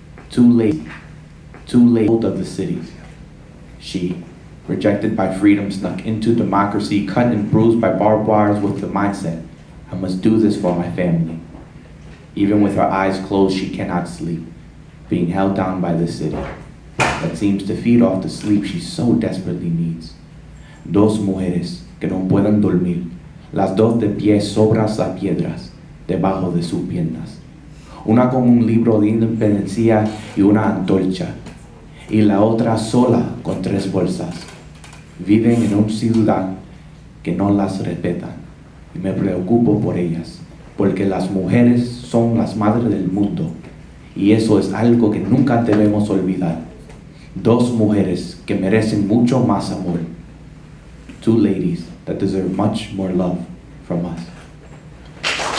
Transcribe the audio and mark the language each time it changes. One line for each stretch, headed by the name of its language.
English: Too late of the city. She, rejected by freedom, snuck into democracy, cut and bruised by barbed wires with the mindset, I must do this for my family. Even with her eyes closed, she cannot sleep, being held down by the city that seems to feed off the sleep she so desperately needs.
Spanish: Dos mujeres que no puedan dormir, las dos de pie sobre las piedras, debajo de sus piernas. Una con un libro de independencia y una antorcha, y la otra sola con 3 bolsas. Viven en una ciudad que no las respetan, y me preocupo por ellas, porque las mujeres son las madres del mundo, y eso es algo que nunca debemos olvidar. 2 mujeres que merecen mucho más amor.
English: 2 ladies that deserve much more love from us.